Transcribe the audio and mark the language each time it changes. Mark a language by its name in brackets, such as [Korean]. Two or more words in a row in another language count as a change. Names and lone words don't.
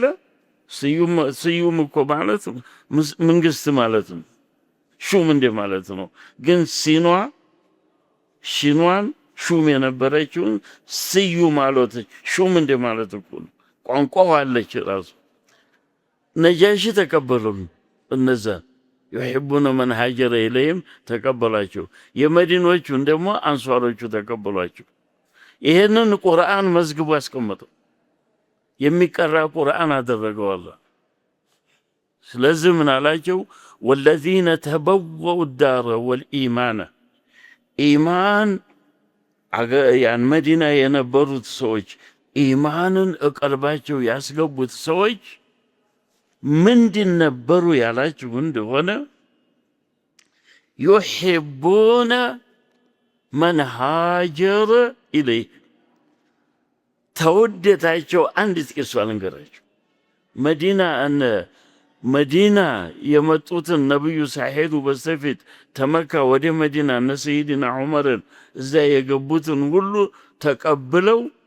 [Amharic] ስዩም እኮ ማለት መንግስት ማለት ነው። ሹም እንደ ማለት ነው። ግን ሽኗን ሹም የነበረችውን ስዩም ማለት ሹም እንደ ማለት እኮ ነው። ቋንቋው አለች ራሱ። ነጃሺ ተቀበሉን እነዛን [Arabic] يحبون من هاجر إليهم [Amharic] ተቀበሏቸው። የመዲኖቹን ደግሞ አንሷሮቹ ተቀበሏቸው። ይሄንን ቁርአን መዝግቦ ያስቀመጠው የሚቀራ ቁርአን አደረገው አላህ። ስለዚህ ምን አላቸው? [Arabic] والذين تبوؤوا الدار والإيمان [Amharic] ኢማን ያን መዲና የነበሩት ሰዎች ኢማንን እቀልባቸው ያስገቡት ሰዎች ምንድን ነበሩ ያላችሁ እንደሆነ [Arabic] يحبون من هاجر إليه [Amharic] ተወደታቸው። አንድ ጥቅስ ልንገራችሁ። መዲና የመጡትን ነብዩ ሳይሄዱ በስተፊት ተመካ ወደ መዲና እነ ሰይድና ዑመርን እዛ የገቡትን ሁሉ ተቀብለው